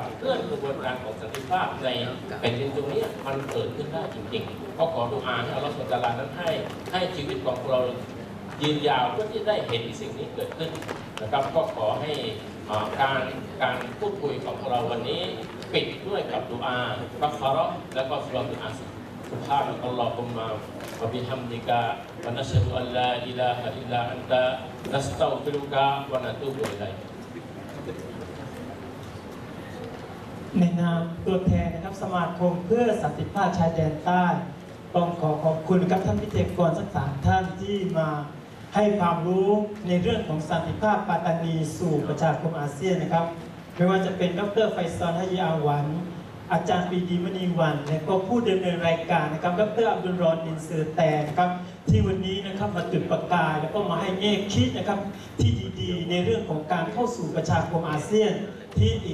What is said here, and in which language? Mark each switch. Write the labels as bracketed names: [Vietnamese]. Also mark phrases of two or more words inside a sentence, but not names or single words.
[Thai] เคลื่อนกระบวนการของสันติภาพในแผ่นดินตรงนี้มันเกิดขึ้นได้จริงๆก็ขอดุอาให้อัลลอฮฺ [Arabic] سبحانه وتعالى [Thai] นั้นให้ชีวิตของพวกเรายืนยาวเพื่อที่ได้เห็นสิ่งนี้เกิดขึ้นนะครับก็ขอให้การพูดคุยของเราวันนี้ปิดด้วยกับดุอาบักฟาเราะห์และก็สุเราะตุลอัสร [Arabic] سبحانك اللهم وبحمدك ونشهد أن لا إله إلا أنت نستغفرك ونتوب إليك [Thai] ในนามตัวแทนนะครับสมาคมเพื่อสันติภาพชายแดนใต้ต้องขอบคุณครับท่านวิทยากรทั้ง3ท่าน ที่มาให้ความรู้ในเรื่องของสันติภาพปัตตานีสู่ประชาคมอาเซียนนะครับไม่ว่าจะเป็นดร.ไฟซอล ฮะยีอาวันอาจารย์ปรีดีมณีวันและก็ผู้ดำเนินรายการนะครับดร.อับดุลรอนนินเซอร์แตนนะครับที่วันนี้นะครับมาจุดประกายแล้วก็มาให้แง่คิดนะครับที่ดีๆในเรื่องของการเข้าสู่ประชาคมอาเซียนที่อี